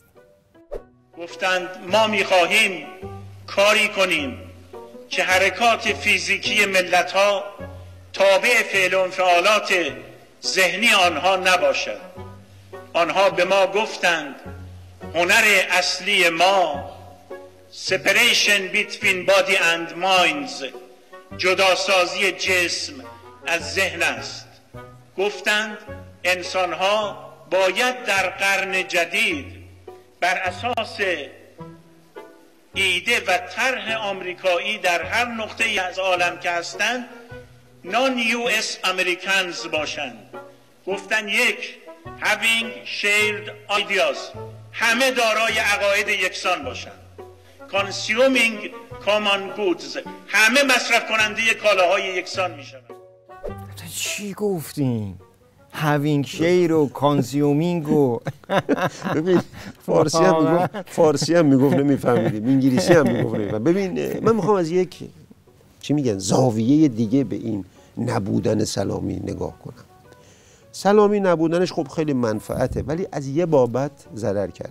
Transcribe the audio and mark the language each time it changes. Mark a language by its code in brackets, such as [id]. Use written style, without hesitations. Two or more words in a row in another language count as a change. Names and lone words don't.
[fa] گفتند ما می‌خواهیم کاری کنیم که حرکات فیزیکی ملت‌ها تابع فعل و انفعالات ذهنی آنها نباشد. آنها به ما گفتند هنر اصلی ما [en] separation between body and minds، [fa] جداسازی جسم از ذهن است. گفتند انسانها باید در قرن جدید بر اساس ایده و طرح آمریکایی در هر نقطه‌ای از عالم که هستند نان [en] US Americans [fa] باشند. گفتند یک [en] having shared ideas، [fa] همه دارای عقاید یکسان باشند. [en] consuming common goods، [fa] همه مصرف کننده کالاهای یکسان میشوند. چی گفتین؟ [en] having share [fa] و consuming و ببین فارسی هم میگفت نمیفهمیدیم، انگلیسی هم میگفت نمیفهمیدیم. ببین من میخوام از یک چی میگن زاویه دیگه به این نبودن سلامی نگاه کنم. سلامی نبودنش خب خیلی منفعته، ولی از یه بابت ضرر کرد.